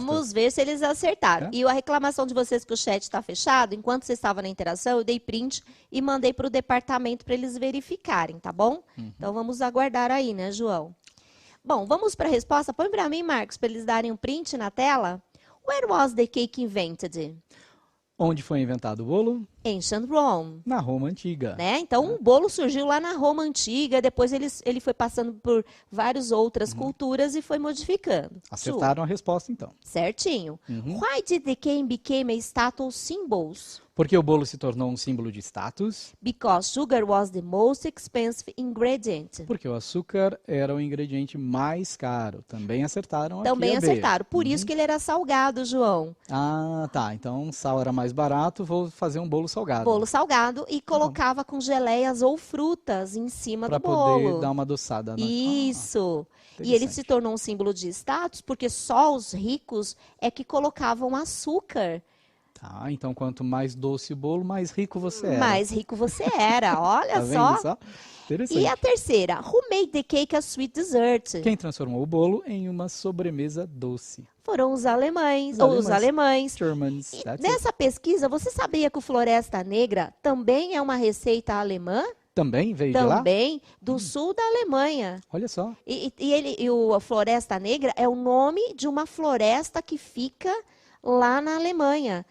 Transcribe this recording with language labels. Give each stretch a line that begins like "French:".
Portuguese: Vamos ver se eles acertaram. É? E a reclamação de vocês que o chat está fechado, enquanto você estava na interação, eu dei print e mandei para o departamento para eles verificarem, tá bom? Então, vamos aguardar aí, né, João? Bom, vamos para a resposta. Põe para mim, Marcos, para eles darem um print na tela.
English: Where was the cake invented?
Portuguese: Onde foi inventado o bolo?
English: Ancient Rome.
Portuguese: Na Roma Antiga. Né? Então, o bolo surgiu lá na Roma Antiga, depois ele foi passando por várias outras culturas e foi modificando. Acertaram a resposta, então. Certinho.
English: Why did the cake become a status symbols?
Portuguese: Porque o bolo se tornou um símbolo de status?
English: Because sugar was the most expensive ingredient.
Portuguese: Porque o açúcar era o ingrediente mais caro. Também acertaram Também aqui a B. acertaram. Por isso que ele era salgado, João. Ah, tá. Então, sal era mais barato, vou fazer um bolo salgado. Bolo salgado e colocava com geleias ou frutas em cima Para do bolo. poder dar uma adoçada. Né? Isso. E ele se tornou um símbolo de status porque só os ricos é que colocavam açúcar. Tá, então quanto mais doce o bolo, mais rico você era. Mais rico você era, olha Tá vendo só. só? Interessante. E a terceira,
English: who made the cake a sweet dessert?
Portuguese: Quem transformou o bolo em uma sobremesa doce? Foram os alemães, Os alemães. Germans. E
English: That's it.
Portuguese: nessa pesquisa, você sabia que o Floresta Negra também é uma receita alemã? Também veio de lá? Também, do sul da Alemanha. Olha só. E o Floresta Negra é o nome de uma floresta que fica lá na Alemanha.